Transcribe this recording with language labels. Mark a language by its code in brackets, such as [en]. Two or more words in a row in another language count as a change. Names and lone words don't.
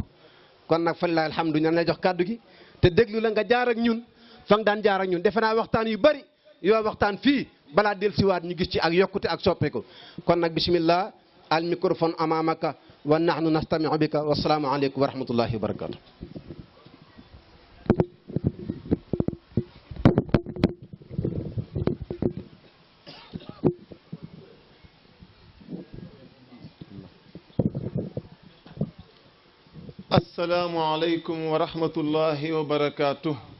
[wo] kon nag [ar] فلله الحمد [wo] ñan lay jox kàddu gi te déglu la nga jaar ak ñun fa nga daan jaar ak ñun defe naa waxtaan yu bari yoo waxtaan fii balaa dellusiwaat ñu gis ci ak yokkute ak soppeeku. kon nag [ar] بسم الله الميكروفون أمامك ونحن نستمع بك والسلام عليكم ورحمة الله وبركاته. السلام عليكم ورحمة الله وبركاته.